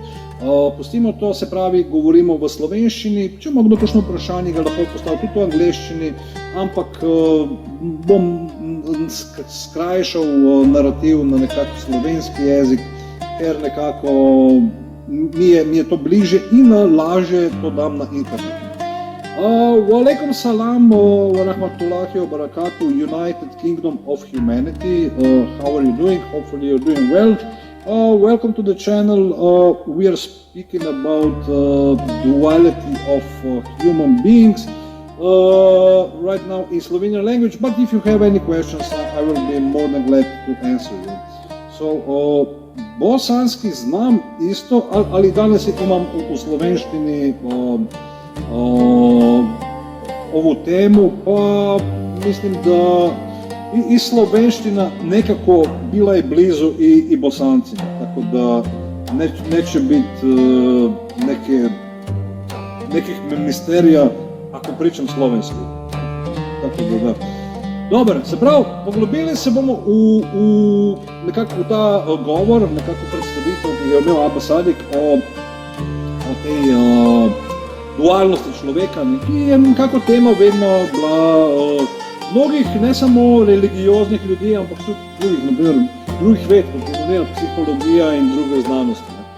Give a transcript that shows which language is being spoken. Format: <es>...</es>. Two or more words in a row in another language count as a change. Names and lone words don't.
<sl>Pustimo to, se pravi, govorimo v slovenščini, če ima kdo kakšno vprašanje, ga lahko postavil tudi v angleščini, ampak bom skrajšal narativ na nekako slovenski jezik, ker nekako mi je to bliže in lažje to dam na internet.</sl> <ar>وعليكم السلام ورحمة الله وبركاته,</ar> <en>United Kingdom of Humanity. How are you doing? Hopefully you're doing well. Welcome to the channel. We are speaking about duality of human beings right now in Slovenian language, but if you have any questions, I will be more than glad to answer you. So,</en> <bs>bosanski znam isto, ali danes imam u slovenštini ovu temu, pa mislim da i slovenština nekako bila je blizu i bosancima, tako da neće biti nekih misterija ako pričam slovenski. Tako da.</bs> <sl>Dobar, se pravi, poglobili se bomo nekako v ta govor, nekako predstavitev, ki je imel Abba Sadik o dualnosti človeka, ki je nekako tema vedno bila mnogih, ne samo religioznih ljudi, ampak tudi drugih, naprimer drugih ved, kot je psihologija in druge znanosti.</sl>